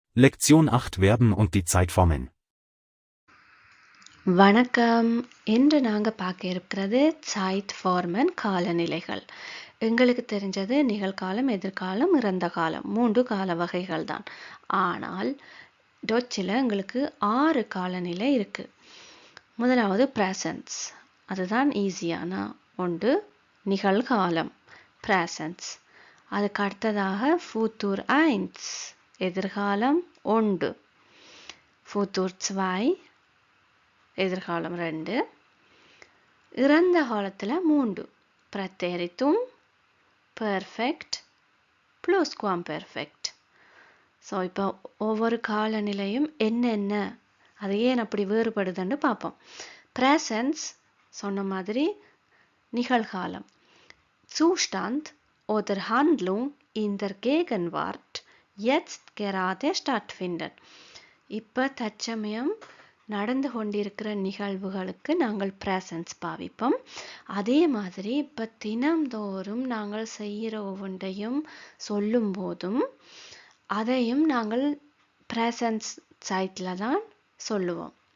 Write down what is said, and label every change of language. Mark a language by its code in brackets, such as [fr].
[de] Lektion 8 Verben und die Zeitformen. [ta] வணக்கம். இன்று நாங்கள் பார்க்க இருக்கிறது Zeitformen காலநிலைகள். எங்களுக்கு தெரிஞ்சது நிகழ்காலம், எதிர்காலம், இறந்த காலம் 3 கால வகைகள் தான். ஆனால் டொச்சில் எங்களுக்கு 6 காலநிலை இருக்கு. முதலாவது presence, அதுதான் ஈஸியான ஒன்று. நிகழ்காலம் presence. அதுக்கு அடுத்ததாக Futur 1, எதிர்காலம் 1. Futur 2, எதிர்காலம் 2. இறந்த காலத்தில் 3. [de] Präteritum, Perfekt, Plusquamperfekt. [ta] ஸோ இப்போ ஒவ்வொரு காலநிலையும் என்னென்ன, அது ஏன் அப்படி வேறுபடுதுன்னு பார்ப்போம். Präsens சொன்ன மாதிரி நிகழ்காலம். [de] Zustand oder Handlung in der Gegenwart jetzt gerade stattfinden. [ta] இப்போ தற்சமயம் நடந்து கொண்டிருக்கிற நிகழ்வுகளுக்கு நாங்கள் ப்ரெசன்ஸ் பாவிப்போம். அதே மாதிரி இப்போ தினம்தோறும் நாங்கள் செய்கிற ஒவ்வொன்றையும் சொல்லும் போதும் அதையும் நாங்கள் ப்ரெசன்ஸ் சைட்டில் தான் சொல்லுவோம்.